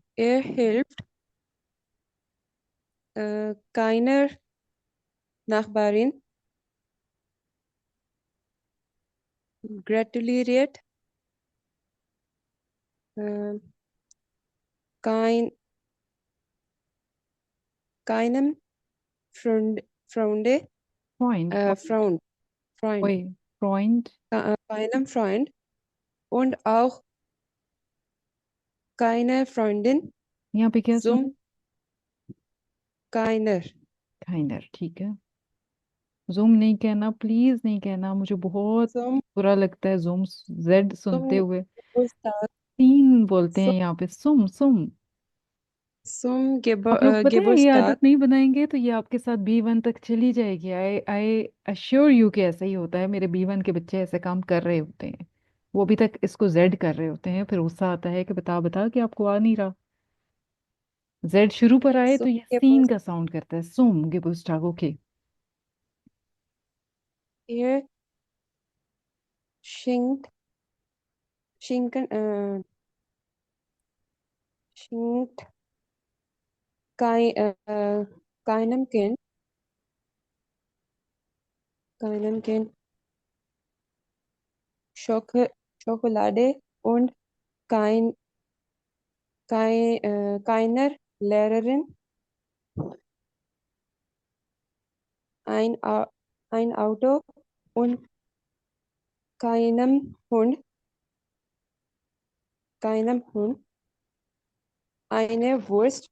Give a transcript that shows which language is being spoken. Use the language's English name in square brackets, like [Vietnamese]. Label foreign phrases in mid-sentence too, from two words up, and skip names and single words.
[German] erhält, keiner Nachbarin gratuliert, äh, kein, keinem Freunde, Freund. Freund, Freund, Oi, Freund. keinem Freund und auch keine Freundin, [Urdu] یہاں پہ کیا سنا? [German] zum keiner, Keiner, [Urdu] ٹھیک ہے. زوم نہیں کہنا، پلیز نہیں کہنا، مجھے بہت [German] zum, [Urdu] برا لگتا ہے زوم زیڈ سنتے [German] zum [Urdu] ہوئے. [German] Geburtstag, [Urdu] تین بولتے ہیں [German] zum, [Urdu] یہاں پہ, [German] zum zum. zum [Urdu] آپ لوگ پتا ہے یہ [German] Geburtstag, [Urdu] عادت نہیں بنائیں گے تو یہ آپ کے ساتھ B1 تک چلی جائے گی. [English] I I assure you [Urdu] کہ ایسا ہی ہوتا ہے. میرے B1 کے بچے ایسے کام کر رہے ہوتے ہیں، وہ ابھی تک اس کو زیڈ کر رہے ہوتے ہیں، پھر غصہ آتا ہے کہ بتا بتا کہ آپ کو آ نہیں رہا. زیڈ شروع پر آئے تو [German] zum [Urdu] یہ سین [German] Geburtstag, [Urdu] کا ساؤنڈ کرتا ہے, [German] zum Geburtstag. [Urdu] اوکے. [German] schenkt, schenken, schenkt keinem Kind, keinem Kind Schokolade und keiner Lehrerin ein Auto und keinem Hund eine Wurst,